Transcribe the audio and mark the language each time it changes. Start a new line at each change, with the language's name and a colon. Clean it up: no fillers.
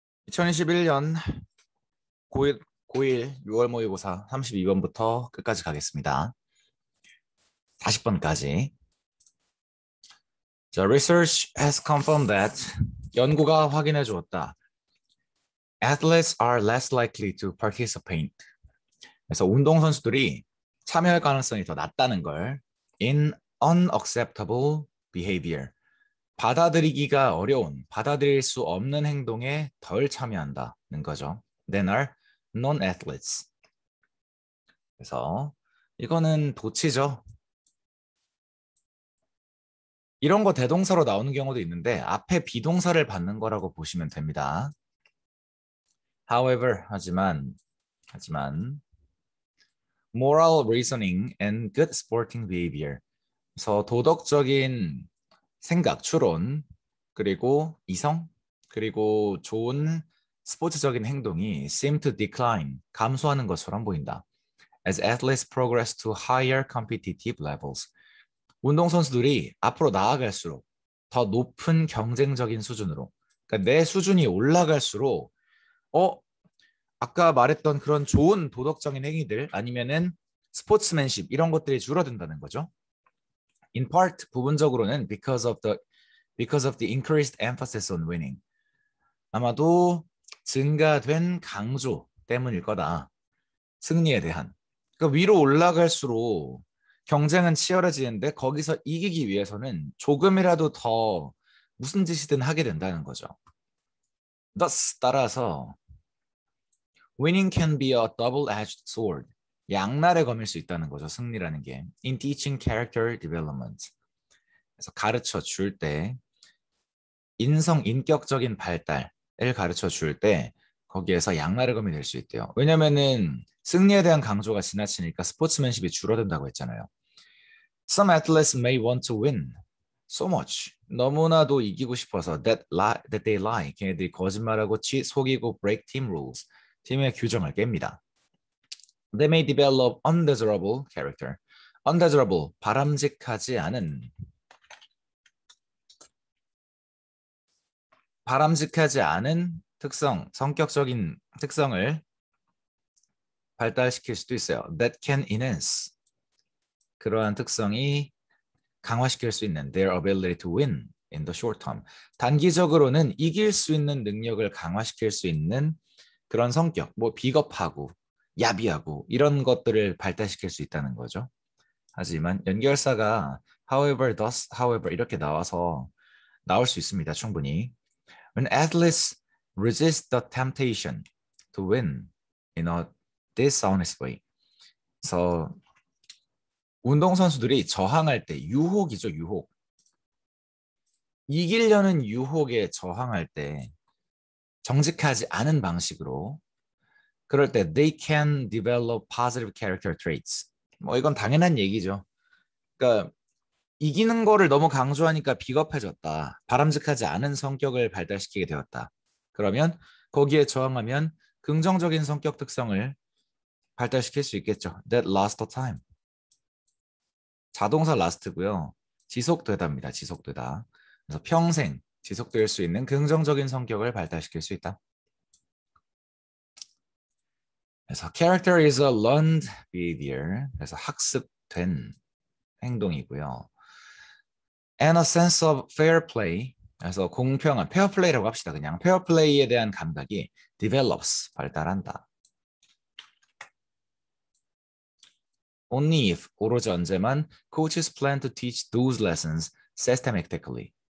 Korean: 2021년 고1 6월 모의고사 32번부터 끝까지 가겠습니다. 40번까지.
English: The research has confirmed that
Korean: 연구가 확인해 주었다.
English: Athletes are less likely to participate.
Korean: 그래서 운동선수들이 참여할 가능성이 더 낮다는 걸
English: in unacceptable behavior.
Korean: 받아들이기가 어려운, 받아들일 수 없는 행동에 덜 참여한다는 거죠.
English: Than are non-athletes.
Korean: 그래서 이거는 도치죠. 이런 거 대동사로 나오는 경우도 있는데 앞에 비동사를 받는 거라고 보시면 됩니다.
English: However,
Korean: 하지만
English: moral reasoning and good sporting behavior.
Korean: 그래서 도덕적인 생각, 추론, 그리고 이성, 그리고 좋은 스포츠적인 행동이
English: seem to decline,
Korean: 감소하는 것처럼 보인다.
English: As athletes progress to higher competitive levels.
Korean: 운동선수들이 앞으로 나아갈수록 더 높은 경쟁적인 수준으로, 그러니까 내 수준이 올라갈수록 아까 말했던 그런 좋은 도덕적인 행위들 아니면은 스포츠맨십 이런 것들이 줄어든다는 거죠.
English: In part,
Korean: 부분적으로는
English: because of the increased emphasis on winning.
Korean: 아마도 증가된 강조 때문일 거다. 승리에 대한. 그러니까 위로 올라갈수록 경쟁은 치열해지는데 거기서 이기기 위해서는 조금이라도 더 무슨 짓이든 하게 된다는 거죠.
English: Thus,
Korean: 따라서
English: winning can be a double-edged sword.
Korean: 양날의 검일 수 있다는 거죠. 승리라는 게.
English: In teaching character development.
Korean: 그래서 가르쳐 줄 때 인격적인 발달을 가르쳐 줄 때 거기에서 양날의 검이 될 수 있대요. 왜냐면은 승리에 대한 강조가 지나치니까 스포츠맨십이 줄어든다고 했잖아요.
English: Some athletes may want to win so much.
Korean: 너무나도 이기고 싶어서
English: that they lie.
Korean: 걔네들이 거짓말하고 속이고
English: break team rules.
Korean: 팀의 규정을 깹니다.
English: They may develop undesirable character.
Korean: undesirable, 바람직하지 않은 특성, 성격적인 특성을 발달시킬 수도 있어요.
English: That can enhance.
Korean: 그러한 특성이 강화시킬 수 있는
English: their ability to win in the short term.
Korean: 단기적으로는 이길 수 있는 능력을 강화시킬 수 있는 그런 성격, 뭐 비겁하고 야비하고 이런 것들을 발달시킬 수 있다는 거죠. 하지만 연결사가 however, thus, however 이렇게 나와서 나올 수 있습니다. 충분히.
English: When athletes resist the temptation to win in a dishonest way.
Korean: 그래서 운동선수들이 저항할 때 유혹이죠. 유혹. 이기려는 유혹에 저항할 때 정직하지 않은 방식으로 그럴 때
English: they can develop positive character traits.
Korean: 뭐 이건 당연한 얘기죠. 그러니까 이기는 거를 너무 강조하니까 비겁해졌다. 바람직하지 않은 성격을 발달시키게 되었다. 그러면 거기에 저항하면 긍정적인 성격 특성을 발달시킬 수 있겠죠.
English: That lasts the time.
Korean: 자동사 last고요. 지속되다입니다. 지속되다. 그래서 평생 지속될 수 있는 긍정적인 성격을 발달시킬 수 있다. 그래서
English: character is a learned behavior.
Korean: 그래서 학습된 행동이고요.
English: And a sense of fair play.
Korean: 그래서 공평한 페어 플레이라고 합시다. 그냥 페어 플레이에 대한 감각이 develops 발달한다.
English: Only if
Korean: 오로지 언제만
English: coaches plan to teach those lessons systematically.